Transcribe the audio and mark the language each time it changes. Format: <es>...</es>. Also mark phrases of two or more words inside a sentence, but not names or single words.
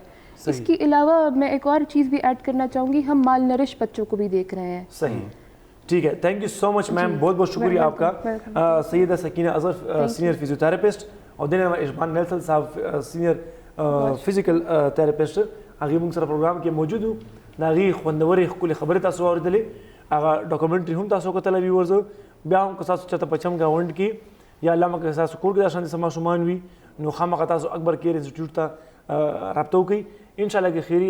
<ur>اس کے علاوہ میں ایک اور چیز بھی ایڈ کرنا چاہوں گی, ہم مال نرش بچوں کو بھی دیکھ رہے ہیں. صحیح. ٹھیک ہے,</ur> <en>thank you so much ma'am,</en> <ur>بہت بہت شکریہ آپ کا. سیدہ سکینہ اظہر</ur> <en>senior physiotherapist</en> <ur>اور دین اشبان نیلسن صاحب</ur> <en>senior physical therapist</en> <ps>هغه موږ سره پروګرام کې موجود وو. د هغې خوندورې ښکلې خبرې تاسو واورېدلې, هغه ډاکومنټري هم تاسو کتله ویورز, بیا هم که تاسو چېرته په چمګاونډ کې یا الله مکړه تاسو کور کې دا شانتې څه ماشومان وي نو خامخا تاسو اکبر کیر انسټیټیوټ ته رابطه وکړئ انشاءالله کې خیري.</ps>